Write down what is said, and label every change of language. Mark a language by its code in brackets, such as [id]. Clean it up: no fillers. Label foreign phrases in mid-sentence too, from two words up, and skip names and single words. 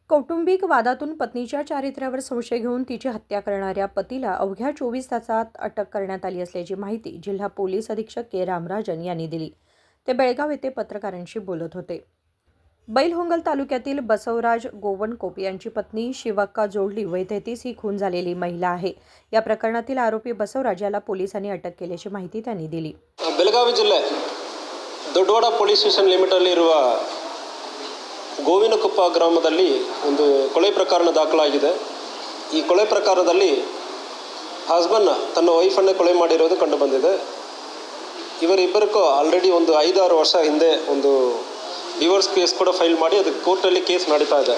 [mr] कौटुंबिक वादातून पत्नीच्या चारित्र्यावर संशय घेऊन तिची हत्या करणाऱ्या पतीला अवघ्या 24 तासात अटक करण्यात आली असल्याची माहिती जिल्हा पोलीस अधीक्षक के रामराजन यांनी दिली. ते बेळगाव येथे पत्रकारांशी बोलत होते. बैलहोंगल तालुक्यातील बसवराज गोवणकोप यांची पत्नी शिवक्का जोडली वय 33 ही खून झालेली महिला आहे. या प्रकरणातील आरोपी बसवराज याला पोलिसांनी अटक केल्याची माहिती त्यांनी दिली. [kn] ಬೆಳಗಾವಿ ಜಿಲ್ಲೆ ದೊಡ್ಡವಾಡ [en] police station [kn] ಲಿಮಿಟಲ್ಲಿರುವ ಗೋವಿನಕೊಪ್ಪ ಗ್ರಾಮದಲ್ಲಿ ಒಂದು ಕೊಲೆ ಪ್ರಕರಣ ದಾಖಲಾಗಿದೆ. ಈ ಕೊಲೆ ಪ್ರಕರಣದಲ್ಲಿ ಹಸ್ಬೆಂಡ್ ತನ್ನ ವೈಫನ್ನು ಕೊಲೆ ಮಾಡಿರೋದು ಕಂಡು ಬಂದಿದೆ. ಇವರಿಬ್ಬರಿಗೂ ಆಲ್ರೆಡಿ ಒಂದು 5-6 ವರ್ಷ ಹಿಂದೆ ಒಂದು [en] divorce case [kn] ಕೂಡ ಫೈಲ್ ಮಾಡಿ ಅದಕ್ಕೆ ಕೋರ್ಟಲ್ಲಿ ಕೇಸ್ ನಡೀತಾ ಇದೆ.